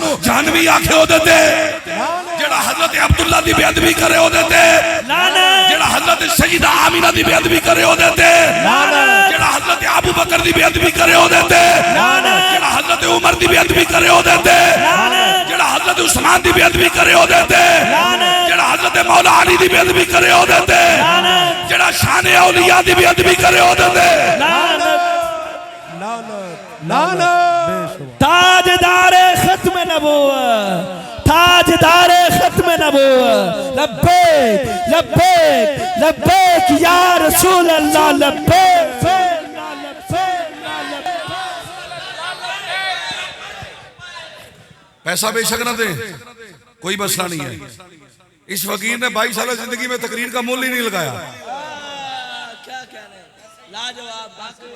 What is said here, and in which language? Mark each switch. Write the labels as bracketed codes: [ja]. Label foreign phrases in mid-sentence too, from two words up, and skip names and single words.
[pa] جانوی آکھے اودے تے جیہڑا حضرت عبداللہ دی بے ادبی کرے اودے تے لعنت، جیہڑا حضرت سیدہ آمنہ دی بے ادبی کرے اودے تے لعنت، جیہڑا حضرت ابو بکر دی بے ادبی کرے اودے تے لعنت، جیہڑا حضرت عمر دی بے ادبی کرے اودے تے لعنت، جیہڑا حضرت عثمان دی بے ادبی کرے اودے تے لعنت، جیہڑا حضرت مولا علی دی بے ادبی کرے اودے تے لعنت، جیہڑا شان اولیاء دی بے ادبی کرے اودے تے لعنت لعنت لعنت. [ur] تاجدار ختم نبوت، تاجدار ختم نبوت, [ar] لبيك لبيك لبيك يا رسول الله، لبيك. [ur] پیسہ بے شک نہ دے، کوئی مسئلہ نہیں ہے. اس فقیر نے 22 سال زندگی میں تقریر کا مول ہی نہیں لگایا. کیا کہنے، لاجواب.